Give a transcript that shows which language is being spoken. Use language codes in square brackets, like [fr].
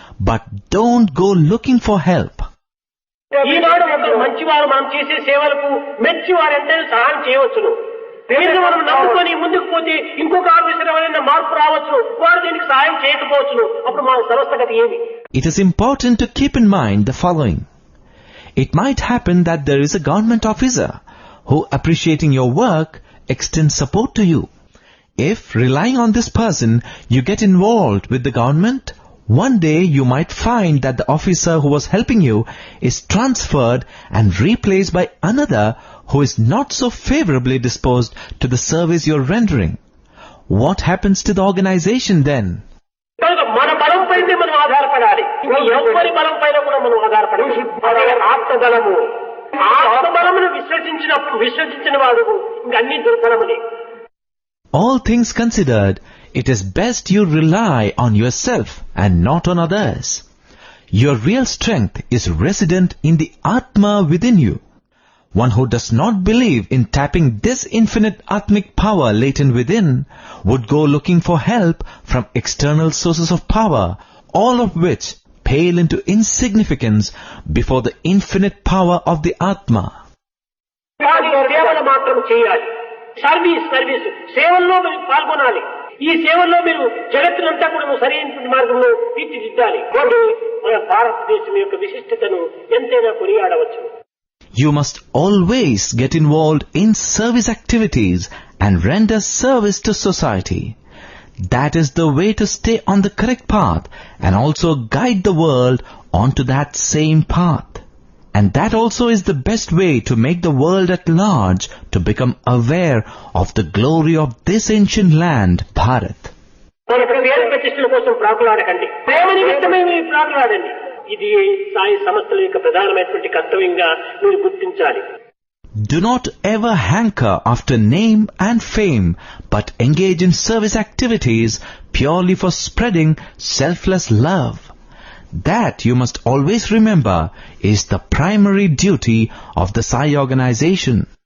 [en] But don't go looking for help. [te] ఈనాడు ఒకరు మంచివారు మనం చేసే సేవలకు మెచ్చివారంటే సహాయం చేయవచ్చును. దీన్ని మనం నమ్ముకొని ముందుకు పోతే ఇంకొక ఆఫీసర్ ఎవరైనా మార్పు రావచ్చు, వారు దీనికి సహాయం చేయకపోవచ్చును. అప్పుడు మన సంస్థ గతి ఏమి? [en] It is important to keep in mind the following. It might happen that there is a government officer who, appreciating your work, extends support to you. If, relying on this person, you get involved with the government, one day you might find that the officer who was helping you is transferred and replaced by another who is not so favorably disposed to the service you're rendering. What happens to the organization then? [te] మన బలం పైన మనం ఆధారపడాలి. ఎవరి బలం పైన కూడా మనం ఆధారపడాలి. అదే ఆత్మబలము. ఆత్మబలమును విశ్వసించిన వాడు ఇంకా అన్ని దుర్బలములే. [en] All things considered, it is best you rely on yourself and not on others. Your real strength is resident in the Atma within you. One who does not believe in tapping this infinite Atmic power latent within would go looking for help from external sources of power, all of which pale into insignificance before the infinite power of the Atma. [te] సేవలు మాత్రం చేయాలి. Service సేవల్లో పాల్గొనాలి. ఈ సేవల్లో మీరు జగత్తునంతా కూడా సరైన మార్గంలో తీర్చిదిద్దాలి. కాబట్టి మన భారతదేశం యొక్క విశిష్టతను ఎంతైనా కొనియాడవచ్చు. [en] You must always get involved in service activities and render service to society. That is the way to stay on the correct path and also guide the world onto that same path. And that also is the best way to make the world at large to become aware of the glory of this ancient land, Bharat. [te] మన పేరు ప్రతిష్టల కోసం ప్రాకులాడకండి, ప్రేమ నిమిత్తమే మీరు ప్రాకులాడండి. ఇది సాయి సంస్థల యొక్క ప్రధానమైనటువంటి కర్తవ్యంగా మీరు గుర్తించాలి. [en] Do not ever hanker after name and fame, but engage in service activities purely for spreading selfless love. That, you must always remember, is the primary duty of the Sai organization.